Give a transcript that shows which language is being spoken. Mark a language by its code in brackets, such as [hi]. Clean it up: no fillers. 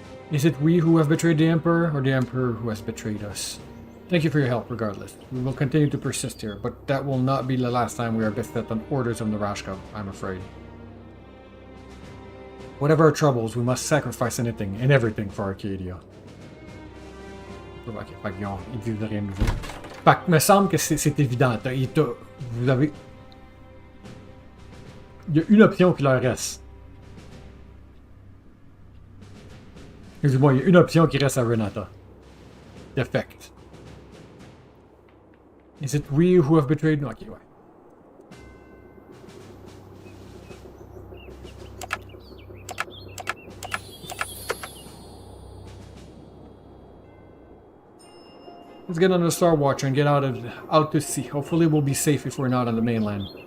[en] Is it we who have betrayed the Emperor, or the Emperor who has betrayed us? Thank you for your help, regardless. We will continue to persist here, but that will not be the last time we are beset on orders of Narashka, I'm afraid. Whatever our troubles, we must sacrifice anything and everything for Arcadia. [fr] Ok, fait qu'ils disent rien de nouveau. Fait que me semble que c'est évident. Vous avez... Il y a une option qui leur reste. Excuse-moi, il y a une option qui reste à Renata. [en] Defect. Is it we who have betrayed? [fr] Ok, ouais. [en] Let's get on the Star Watcher and get out to sea. Hopefully we'll be safe if we're not on the mainland.